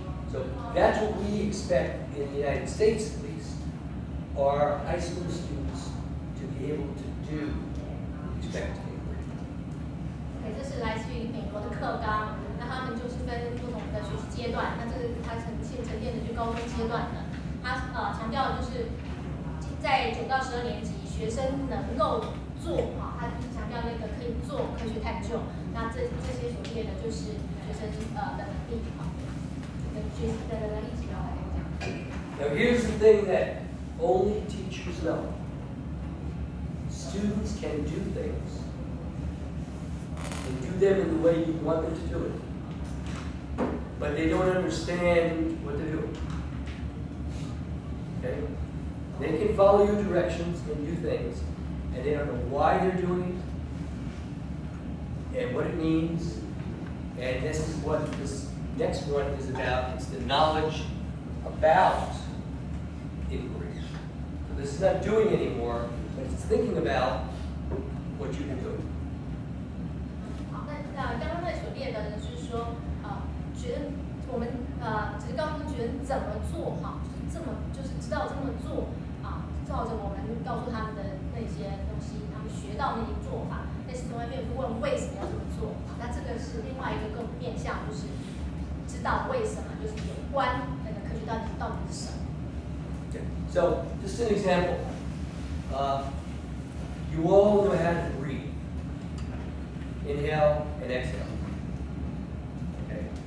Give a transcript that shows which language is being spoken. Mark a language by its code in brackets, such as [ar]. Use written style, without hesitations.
[en] So that's what we expect in the United States, at least, our high school students to be able to do with respect to inquiry. [zh] 这是来自于美国的课纲，那他们就是分不同的学习阶段，那这个它呈现的就高中阶段的，它强调的就是在9到12年级学生能够做它就是强调那个可以做科学探究，那这些所列的就是学生的能力学习的能力指标来讲。 [en] Now here's the thing that only teachers know. Students can do things and do them in the way you want them to do it, but they don't understand what they're doing. Okay? They can follow your directions and do things, and they don't know why they're doing it and what it means, and this is what this next one is about. It's the knowledge about inquiry. So this is not doing anymore, but it's thinking about what you can do. [zh] 好，那刚刚那所列的呢，就是说，觉得我们只是告诉学生怎么做哈，就是知道这么做照着我们告诉他们的那些东西，他们学到那些做法，但是从来没有问为什么要这么做。那这个是另外一个更面向，就是知道为什么，就是有关那个科学到底是什么。 [en] Okay. So, just an example. You all know how to breathe. Inhale and exhale. Okay.